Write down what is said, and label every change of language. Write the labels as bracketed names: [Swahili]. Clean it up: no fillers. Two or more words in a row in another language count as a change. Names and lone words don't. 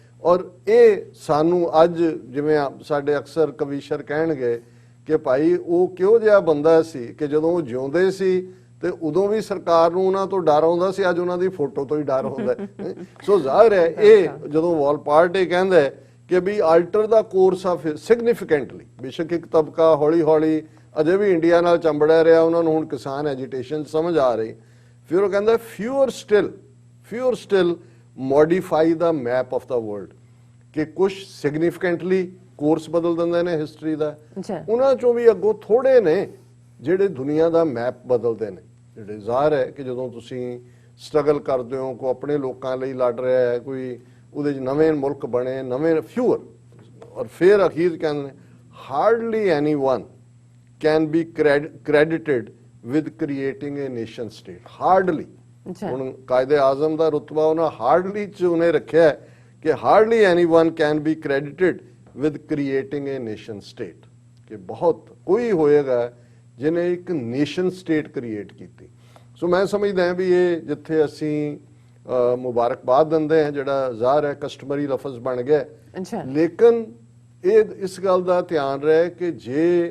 [Punjabi] ਔਰ ਇਹ ਸਾਨੂੰ ਅੱਜ ਜਿਵੇਂ ਸਾਡੇ ਅਕਸਰ ਕਵੀਸ਼ਰ ਕਹਿਣਗੇ ਕਿ ਭਾਈ ਉਹ ਕਿਹੋ ਜਿਹਾ ਬੰਦਾ ਸੀ ਕਿ ਜਦੋਂ ਉਹ ਜਿਉਂਦੇ ਸੀ ਤੇ ਉਦੋਂ ਵੀ ਸਰਕਾਰ ਨੂੰ ਉਹਨਾਂ ਤੋਂ ਡਰ ਆਉਂਦਾ ਸੀ, ਅੱਜ ਉਹਨਾਂ ਦੀ ਫੋਟੋ ਤੋਂ ਹੀ ਡਰ ਹੁੰਦਾ। ਸੋ ਜ਼ਾਹਿਰ ਹੈ ਇਹ ਜਦੋਂ ਵਾਲਪਾਰਟ ਇਹ ਕਹਿੰਦਾ ਹੈ ਕਿ [English] we alter the course of significantly, [Punjabi] ਬੇਸ਼ੱਕ ਇੱਕ ਤਬਕਾ ਹੌਲੀ ਹੌਲੀ ਅਜੇ ਵੀ ਇੰਡੀਆ ਨਾਲ ਚੰਬੜਿਆ ਰਿਹਾ, ਉਹਨਾਂ ਨੂੰ ਹੁਣ ਕਿਸਾਨ ਐਜੀਟੇਸ਼ਨ ਸਮਝ ਆ ਰਹੀ, ਫਿਰ ਉਹ ਕਹਿੰਦਾ [English] fewer still modify the map of the world, [Punjabi] ਕਿ ਕੁਝ [English] significantly course [Punjabi] ਬਦਲ ਦਿੰਦੇ ਨੇ ਹਿਸਟਰੀ ਦਾ। ਉਹਨਾਂ ਚੋਂ ਵੀ ਅੱਗੋਂ ਥੋੜੇ ਨੇ ਜਿਹੜੇ ਦੁਨੀਆ ਦਾ ਮੈਪ ਬਦਲਦੇ ਨੇ। ਜਿਹੜੇ ਜ਼ਾਹਰ ਹੈ ਕਿ ਜਦੋਂ ਤੁਸੀਂ ਸਟਰਗਲ ਕਰਦੇ ਹੋ, ਕੋਈ ਆਪਣੇ ਲੋਕਾਂ ਲਈ ਲੜ ਰਿਹਾ ਹੈ, ਕੋਈ ਉਹਦੇ 'ਚ ਨਵੇਂ ਮੁਲਕ ਬਣੇ, ਨਵੇਂ ਫਿਊਰ, ਔਰ ਫਿਰ ਅਖੀਰ ਕਹਿੰਦੇ ਨੇ [English] hardly anyone can be credited with creating a nation state, [Punjabi] ਹਾਰਡਲੀ। ਹੁਣ ਕਾਇਦੇ ਆਜ਼ਮ ਦਾ ਰੁਤਬਾ ਉਹਨਾਂ ਹਾਰਡਲੀ 'ਚ ਉਹਨੇ ਰੱਖਿਆ ਕਿ [English] hardly anyone can be credited with creating a nation state, [Punjabi] ਕਿ ਬਹੁਤ ਕੋਈ ਹੋਏਗਾ ਜਿਹਨੇ ਇੱਕ [English] nation state create [Punjabi] ਕੀਤੀ। ਸੋ ਮੈਂ ਸਮਝਦਾ ਹਾਂ ਵੀ ਇਹ ਜਿੱਥੇ ਅਸੀਂ ਮੁਬਾਰਕਬਾਦ ਦਿੰਦੇ ਹਾਂ, ਜਿਹੜਾ ਜ਼ਾਹਰ ਹੈ ਕਸਟਮਰੀ ਲਫ਼ਜ਼ ਬਣ ਗਿਆ, ਲੇਕਿਨ ਇਹ ਇਸ ਗੱਲ ਦਾ ਧਿਆਨ ਰਹੇ ਕਿ ਜੇ